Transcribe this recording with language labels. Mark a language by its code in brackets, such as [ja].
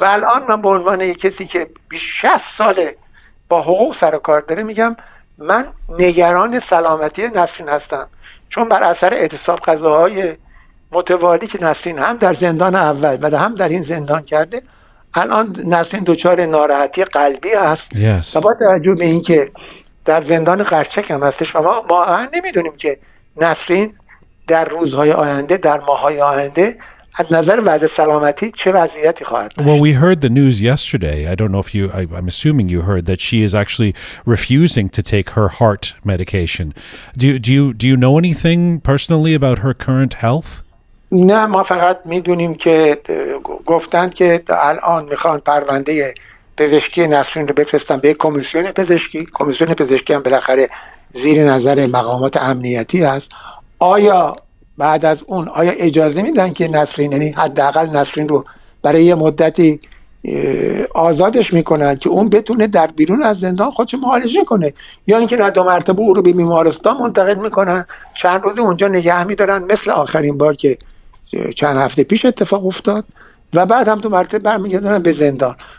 [fa] و الان من به عنوان یک کسی که 60 ساله با حقوق سر و کار داره میگم من نگران سلامتی نسرین هستم، چون بر اثر اعتصاب غذاهای متوالی که نسرین هم در زندان اول و هم در این زندان کرده، الان نسرین دچار ناراحتی قلبی هست. [en] Yes. [fa] و با توجه به اینکه در زندان قرچک هم هستش و ما واقعا نمیدونیم که نسرین در روزهای آینده، در ماههای آینده از نظر وضع سلامتی چه وضعیتی خواهد داشت. [en] Well, we heard the news yesterday. I don't know if I'm assuming you heard that she is actually refusing to take her heart medication. Do you know anything personally about her current health? [fa] نه، ما فقط میدونیم که گفتند که الان میخوان پرونده پزشکی نسرین رو بفرستن به کمیسیون پزشکی. کمیسیون پزشکی هم بالاخره زیر نظر مقامات امنیتی هست. آیا بعد از اون اجازه میدن که نسرین، یعنی حداقل نسرین رو برای یه مدتی آزادش میکنن که اون بتونه در بیرون از زندان خودش معالجه کنه، یا اینکه نه 2 مرتبه او رو به بیمارستان منتقل میکنن، چند روز اونجا نگه میدارن مثل آخرین بار که چند هفته پیش اتفاق افتاد، و بعد هم 2 مرتبه برمیگردونن به زندان.